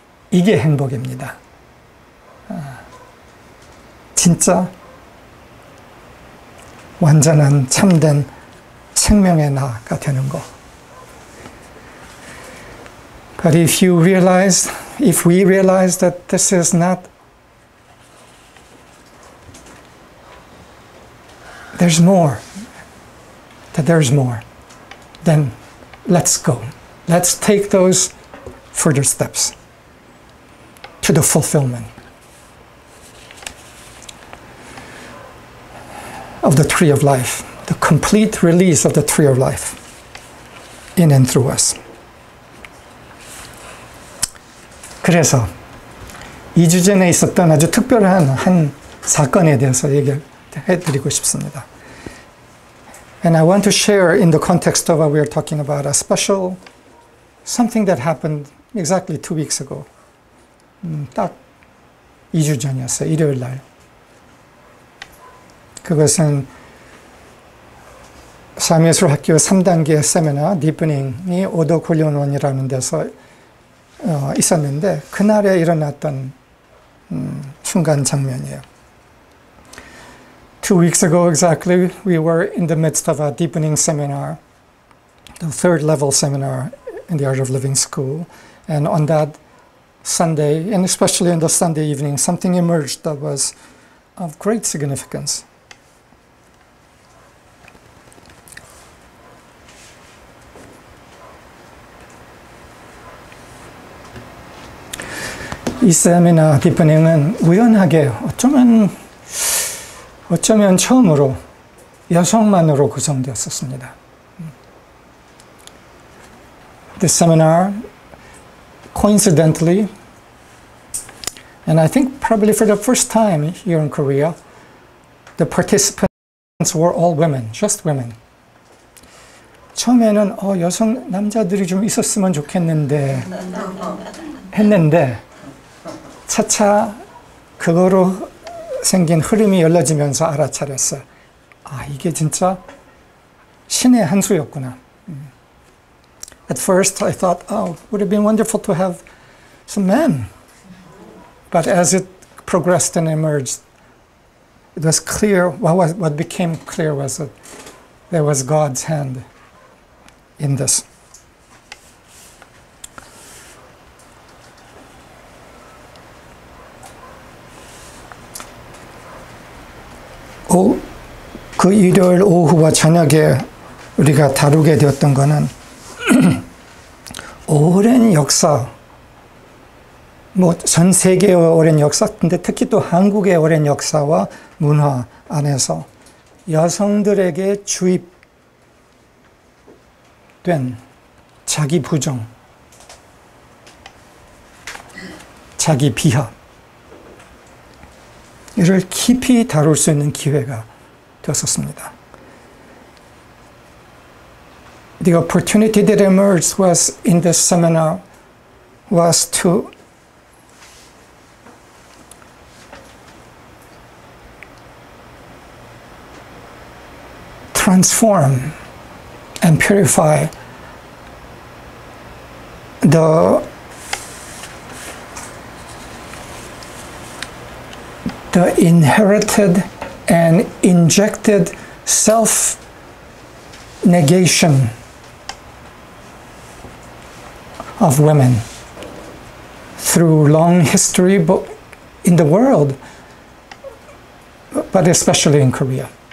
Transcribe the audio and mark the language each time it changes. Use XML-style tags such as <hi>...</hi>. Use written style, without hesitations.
<ko>이게 행복입니다. 진짜 완전한 참된 생명의 나가 되는 거.</ko> <en>But if we realize that this is not, there's more, then let's go. Let's take those further steps to the fulfillment of the tree of life, the complete release of the tree of life in and through us.</en> <ko>그래서 2주 전에 있었던 아주 특별한 한 사건에 대해서 얘기해 드리고 싶습니다.</ko> <en>And I want to share in the context of what we are talking about a special something that happened exactly 2 weeks ago.</en> <ko>딱 2주 전이었어요. 일요일 날. 그것은 사미예술학교 3단계 세미나 디프닝이 오더훈련원이라는 데서 있었는데 그날에 일어났던 순간 장면이에요.</ko> <en>2 weeks ago exactly, we were in the midst of a deepening seminar, the 3rd level seminar in the Art of Living School. And on that Sunday, and especially on the Sunday evening, something emerged that was of great significance.</en> <ko>이 세미나 디프닝은 우연하게 어쩌면 처음으로 여성만으로 구성되었었습니다.</ko> <en>This seminar, coincidentally, and I think probably for the first time here in Korea, the participants were all women, just women.</en> <ko>처음에는 남자들이 좀 있었으면 좋겠는데 했는데 차차 그거로 생긴 흐름이 열려지면서 알아차렸어요. 이게 진짜 신의 한 수였구나.</ko> <en>At first I thought, would have been wonderful to have some men. But as it progressed and emerged, it was clear, what became clear was that there was God's hand in this.</en> <ko>그 일요일 오후와 저녁에 우리가 다루게 되었던 것은 오랜 역사, 전 세계의 오랜 역사, 근데 특히 또 한국의 오랜 역사와 문화 안에서 여성들에게 주입된 자기 부정, 자기 비하, 이를 깊이 다룰 수 있는 기회가 되었었습니다.</ko> <en>The opportunity that emerged was in this seminar was to transform and purify the inherited and injected self-negation of women through long history in the world, but especially in Korea.</en>